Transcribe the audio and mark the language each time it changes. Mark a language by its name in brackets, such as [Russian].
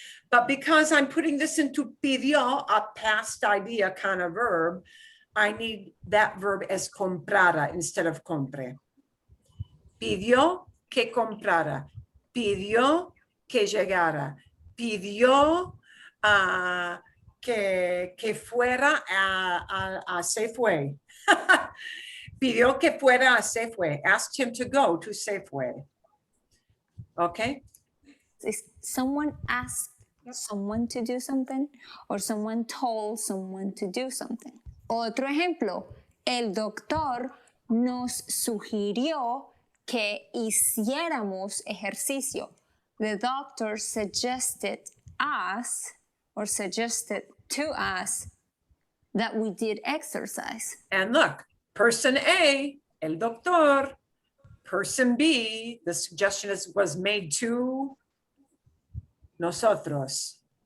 [English] But because I'm putting this into pidió, a past idea kind of verb, I need that verb as comprara instead of compre. [Spanish] Pidió que comprara, pidió que llegara, pidió que fuera a Safeway. Pidió que fuera a Safeway, [English] asked him to go to Safeway. Okay? someone asked someone to do something or someone told someone to do something. [Spanish] Otro ejemplo, el doctor nos sugirió que hiciéramos ejercicio. [English] The doctor suggested us or suggested to us that we did exercise. And look, person A, el doctor, person B, the suggestion was made to nosotros.